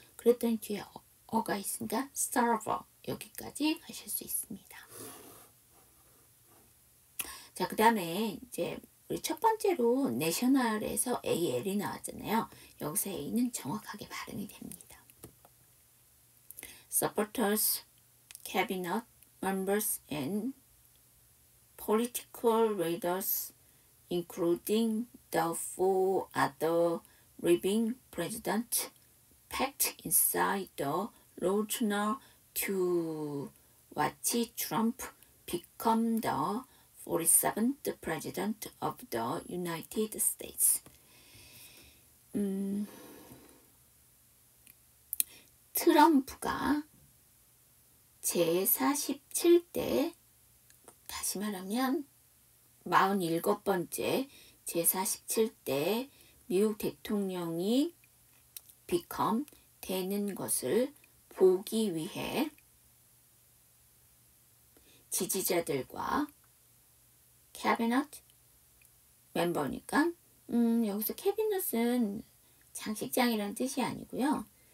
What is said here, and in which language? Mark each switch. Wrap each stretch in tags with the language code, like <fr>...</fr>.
<ko>그랬더니 뒤에 어가 있으니까</ko> <en>start up.</en> <ko>여기까지 가실 수 있습니다. 자, 그 다음에 이제 우리 첫 번째로 내셔널에서 AL이 나왔잖아요. 여기서 A는 정확하게 발음이 됩니다.</ko> <en>Supporters, cabinet members and political leaders, including the four other living presidents, packed inside the Lodge to watch Trump become the 47th President of the United States.</en> <ko>트럼프가 제47대, 다시 말하면 47번째 제47대 미국 대통령이 become, 되는 것을 보기 위해 지지자들과 캐비넷 멤버니까 여기서 캐비넷은 장식장이란 뜻이 아니고요.</ko>